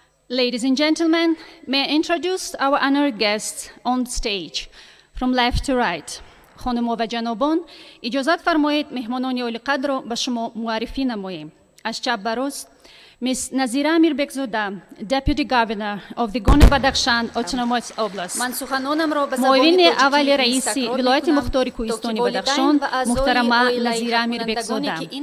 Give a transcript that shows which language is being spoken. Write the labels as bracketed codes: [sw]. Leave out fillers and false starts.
[en] Ladies and gentlemen, may I introduce our honored guests on stage from left to right. [fa] خانم‌ها و جنابان، اجازت فرمایید مهمانان عالی قدر را به شما معرفی نماییم. از چپ به راست، Ms. [en] Nazira Amirbekzoda, Deputy Governor of the Gorno-Badakhshan Autonomous Oblast. [fa] معاون اول رئیس ولایت مختار کوهستانی بدخشان، محترمه نظیره امیربکزاده.